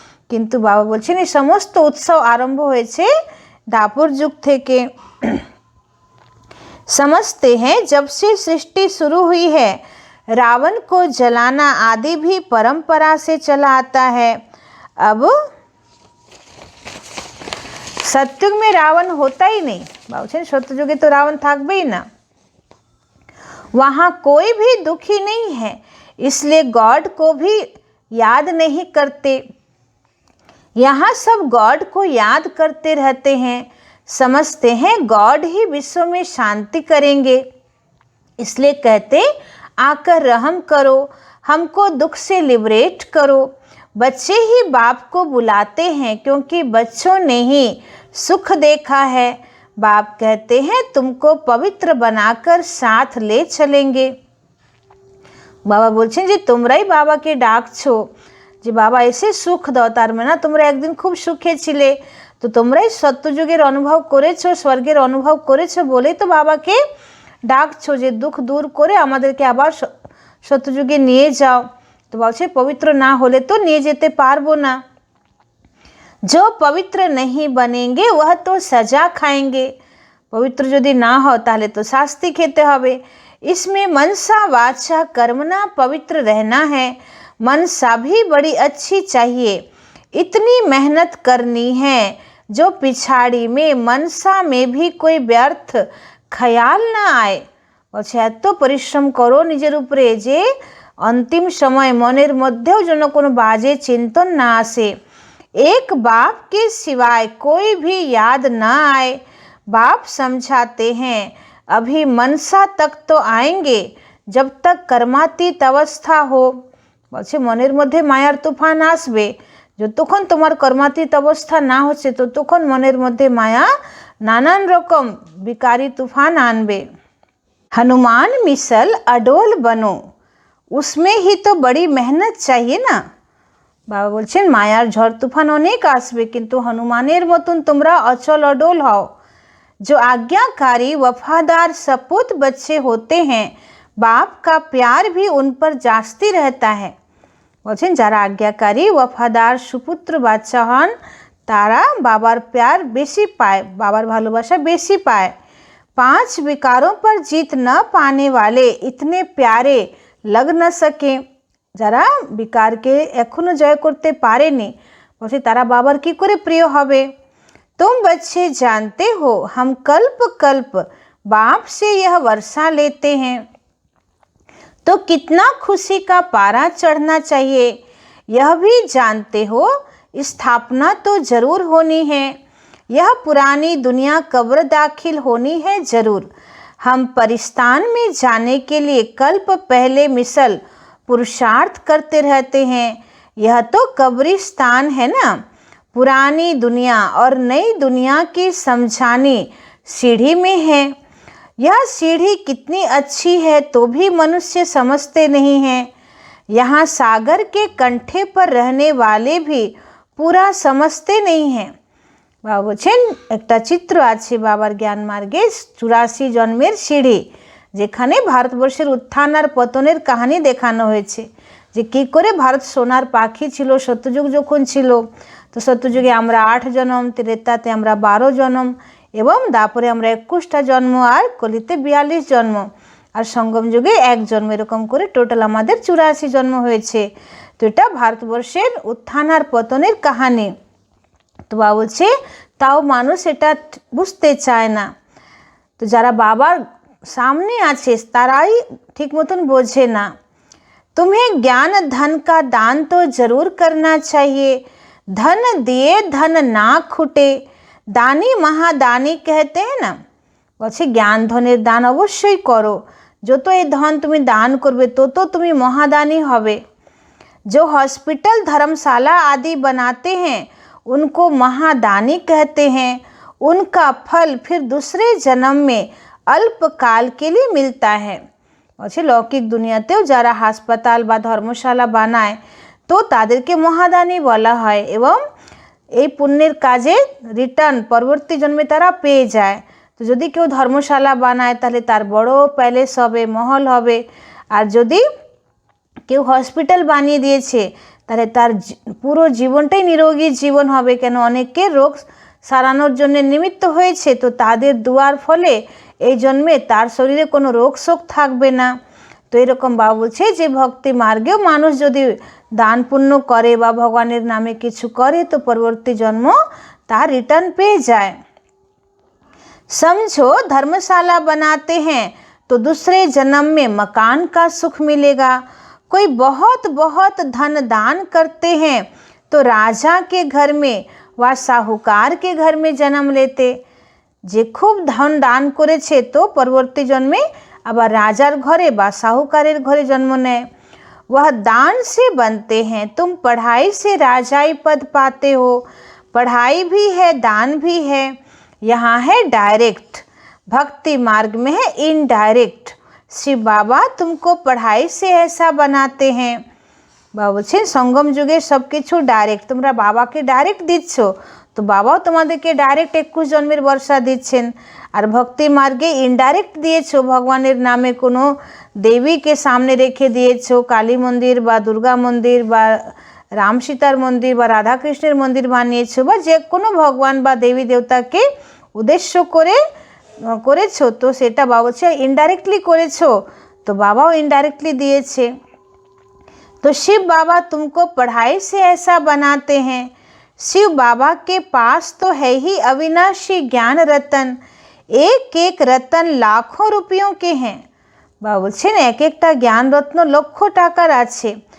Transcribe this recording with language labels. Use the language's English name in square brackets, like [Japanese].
[Bangla] কিন্তু বাবা বলছেন এই সমস্ত উৎসব আরম্ভ হয়েছে দাপর যুগ থেকে। [Hindi] समझते हैं जब से सृष्टि शुरू हुई है रावण को जलाना आदि भी परंपरा से चला आता है। अब सत्युग में रावण होता ही नहीं, [Bangla] बाबूजी सत्ययुगे तो रावण থাকবে ही ना, [Hindi] वहाँ कोई भी दुखी नहीं है, इसलिए गॉड को भी याद नहीं करते। यहाँ सब गॉड को याद करते रहते हैं, समझते हैं गॉड ही विश्व में शांति करेंगे, इसलिए कहते आकर रहम करो, हमको दुख से लिबरेट करो। बच्चे ही बाप को बुलाते हैं क्योंकि बच्चों ने ही सुख देखा है, बाप कहते हैं तुमको पवित्र बनाकर साथ ले चलेंगे। [Bangla] বাবা বলছেন যে তোমরাই বাবাকে ডাকছো যে বাবা এসে সুখ দাও, তার মানে তোমরা একদিন খুব সুখে ছিলে, তো তোমরাই সত্যযুগের অনুভব করেছো, স্বর্গের অনুভব করেছো বলেই তো বাবাকে ডাকছো যে দুঃখ দূর করে আমাদেরকে আবার সত্যযুগে নিয়ে যাও। তো বলছে পবিত্র না হলে তো নিয়ে যেতে পারবো না। [Hindi] जो पवित्र नहीं बनेंगे वह तो सजा खाएंगे, [Bangla] पवित्र यदि ना हो ताहले तो शास्ति खेते हबे। [Hindi] इसमें मनसा वाचा कर्मना पवित्र रहना है, मनसा भी बड़ी अच्छी चाहिए, इतनी मेहनत करनी है जो पिछाड़ी में मनसा में भी कोई व्यर्थ ख्याल ना आए। [Bangla] বলছে এত পরিশ্রম করো নিজের উপরে যে [Hindi] अंतिम समय [Bangla] মনের মধ্যেও যেন কোনো বাজে চিন্তন না আসে। [Hindi] एक बाप के सिवाय कोई भी याद ना आए। बाप समझाते हैं अभी मनसा तक तो आएंगे जब तक कर्मातीत अवस्था हो। [Bangla] বলছে মনের মধ্যে মায়ার তুফান আসবে, যতক্ষণ তোমার কর্মাতীত অবস্থা না হচ্ছে ততক্ষণ মনের মধ্যে মায়া নানান রকম বিকারী তুফান আনবে। [Hindi] हनुमान मिसल अडोल बनो, उसमें ही तो बड़ी मेहनत चाहिए ना। [Bangla] বাবা বলছেন মায়ার ঝড় তুফান অনেক আসবে, কিন্তু হনুমানের মতন তোমরা অচল অডোল হও। [Hindi] जो आज्ञाकारी वफादार सपूत बच्चे होते हैं बाप का प्यार भी उन पर जास्ती रहता है। [Bangla] বলছেন যারা আজ্ঞাকারী ওয়াফাদার সুপুত্র বাচ্চা হন তারা বাবার প্যার বেশি পায়, বাবার ভালোবাসা বেশি পায়। [Hindi] 5 विकारों पर जीत न पाने वाले इतने प्यारे लग न सके। [Bangla] যারা বিকারকে এখনো জয় করতে পারেনি বলছে তারা বাবার কি করে প্রিয় হবে। [Hindi] तुम बच्चे जानते हो हम कल्प कल्प बाप से यह वर्षा लेते हैं, तो कितना खुशी का पारा चढ़ना चाहिए। यह भी जानते हो स्थापना तो जरूर होनी है, यह पुरानी दुनिया कब्र दाखिल होनी है जरूर। हम परिस्तान में जाने के लिए कल्प पहले मिसल पुरुषार्थ करते रहते हैं। यह तो कब्रिस्तान है ना। पुरानी दुनिया और नई दुनिया की समझानी सीढ़ी में है। यह सीढ़ी कितनी अच्छी है तो भी मनुष्य समझते नहीं हैं। यहाँ सागर के कंठे पर रहने वाले भी पूरा समझते नहीं हैं। [Bangla] বাবা বলছেন একটা চিত্র আছে বাবার জ্ঞান মার্গে 84 জন্মের সিঁড়ি, যেখানে ভারতবর্ষের উত্থান আর পতনের কাহিনী দেখানো হয়েছে, যে কী করে ভারত সোনার পাখি ছিল সত্যযুগ যখন ছিল। তো সত্যযুগে আমরা 8 জন্ম, ত্রেতাতে আমরা 12 জন্ম এবং দাপরে আমরা 21টা জন্ম আর কলিতে 42 জন্ম আর সঙ্গম যুগে 1 জন্ম, এরকম করে টোটাল আমাদের 84 জন্ম হয়েছে। তো এটা ভারতবর্ষের উত্থান আর পতনের কাহিনী। তো বাবা বলছে তাও মানুষ এটা বুঝতে চায় না। তো যারা বাবার সামনে আছে তারাই ঠিক মতন বোঝে না। [Hindi] तुम्हें ज्ञान धन का दान तो जरूर करना चाहिए, धन दिए धन ना खुटे, दानी महादानी कहते हैं ना। [Bangla] বলছে জ্ঞান ধনের দান অবশ্যই করো, যত এই ধন তুমি দান করবে তত তুমি মহাদানী হবে। [Hindi] जो हॉस्पिटल धर्मशाला आदि बनाते हैं उनको महादानी कहते हैं, उनका फल फिर दूसरे जन्म में अल्पकाल के लिए मिलता है। [Bangla] বলছে লৌকিক দুনিয়াতেও যারা হাসপাতাল বা ধর্মশালা বানায় তো তাদেরকে মহাদানী বলা হয় এবং এই পুণ্যের কাজে রিটার্ন পরবর্তী জন্মে তারা পেয়ে যায়। তো যদি কেউ ধর্মশালা বানায় তাহলে তার বড় প্যালেস হবে, মহল হবে, আর যদি কেউ হসপিটাল বানিয়ে দিয়েছে তাহলে তার পুরো জীবনটাই নিরোগী জীবন হবে। কেন অনেককে রোগ সারানোর জন্য নিমিত্ত হয়েছে, তো তাদের দুয়ার ফলে এই জন্মে তার শরীরে কোনো রোগ শোক থাকবে না। তো এরকম বাবা বলছে যে ভক্তি মার্গেও মানুষ যদি দান পুণ্য করে বা ভগবানের নামে কিছু করে তো পরবর্তী জন্ম তার রিটার্ন পেয়ে যায়। [Hindi] समझो धर्मशाला बनाते हैं तो दूसरे जन्म में मकान का सुख मिलेगा। कोई बहुत बहुत धन दान करते हैं तो राजा के घर में व साहूकार के घर में जन्म लेते। [Bangla] যে খুব ধন দান করেছে তো পরবর্তী জন্মে আবার রাজার ঘরে বা সাহুকারের ঘরে জন্ম নেয়। [Hindi] वह दान से बनते हैं, तुम पढ़ाई से राजाई पद पाते हो। पढ़ाई भी है दान भी है, यहाँ है डायरेक्ट, भक्ति मार्ग में है इनडायरेक्ट। शिव बाबा तुमको पढ़ाई से ऐसा बनाते हैं। [Bangla] বাবা বলছেন সঙ্গম যুগে সব কিছু ডাইরেক্ট, তোমরা বাবাকে ডাইরেক্ট দিচ্ছ তো বাবাও তোমাদেরকে ডাইরেক্ট 21 জন্মের বর্ষা দিচ্ছেন। আর ভক্তি মার্গে ইনডাইরেক্ট দিয়েছো, ভগবানের নামে কোনো দেবীকে সামনে রেখে দিয়েছো, কালী মন্দির বা দুর্গা মন্দির বা রাম সীতার মন্দির বা রাধাকৃষ্ণের মন্দির বানিয়েছো বা যে কোনো ভগবান বা দেবী দেবতাকে উদ্দেশ্য করে করেছো, তো সেটা বাবা বলছে ইনডাইরেক্টলি করেছো, তো বাবাও ইনডাইরেক্টলি দিয়েছে। [Hindi] तो शिव बाबा तुमको पढ़ाई से ऐसा बनाते हैं। शिव बाबा के पास तो है ही अविनाशी ज्ञान रतन, एक एक रतन लाखों रुपयों के हैं। [Bangla] বাবা বলছেন এক একটা জ্ঞান রত্ন লক্ষ টাকার আছে।